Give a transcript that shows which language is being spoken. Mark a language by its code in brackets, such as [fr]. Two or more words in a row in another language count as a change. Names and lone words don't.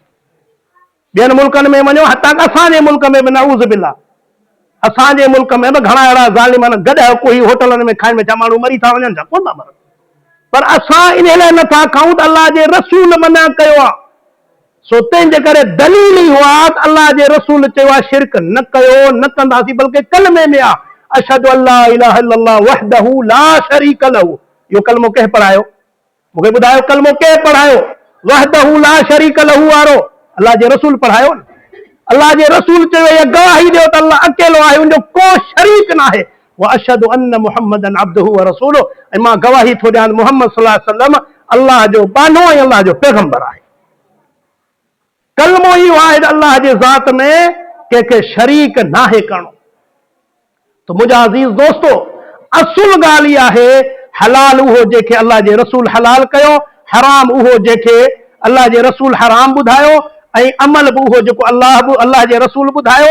[sd] ॿियनि मुल्कनि में वञो, हता असांजे मुल्क में बि [ar] نعوذ بالله, [sd] असांजे मुल्क में बि घणा अहिड़ा ज़ालिम आहिनि, गॾु कोई होटलनि में खाइनि वेठा, माण्हू मरी था वञनि, छा कोन था मरनि? पर असां इन लाइ नथा खाऊं त अलाह जे रसूल मना कयो आहे। सो तंहिंजे करे दलील इहो आहे त अलाह जे रसूल चयो आहे शिरक न कयो, न कंदासीं, बल्कि कलमे में आहे [ar] أشهد أن لا إله إلا الله وحده لا شريك له. [sd] इहो कलमो कंहिं पढ़ायो? मूंखे ॿुधायो, कलमो कंहिं पढ़ायो? [ar] وحده لا شريك له [sd] वारो अलाह जे रसूल पढ़ायो न। अलाह जे रसूल चयो इहा गवाही ॾियो त अलाह अकेलो आहे, उनजो को शरीक न आहे। [ar] وأشهد أن محمدا عبده ورسوله, [sd] ऐं मां गवाही थो ॾियां मुहम्मद [ar] صلى الله عليه وسلم [sd] अलाह जो बानो ऐं अलाह जो पैगंबर आहे। कलमो इहो आहे त अलाह जे ज़ात में कंहिंखे शरीक नाहे करणो। तो मुंहिंजा अज़ीज़ दोस्तो, असुल ॻाल्हि इहा आहे, हलाल उहो जेके अलाह जे रसूल हलाल कयो, हराम उहो जेके अलाह जे रसूल हराम ॿुधायो, ऐं अमल बि उहो जेको अलाह जे रसूल ॿुधायो।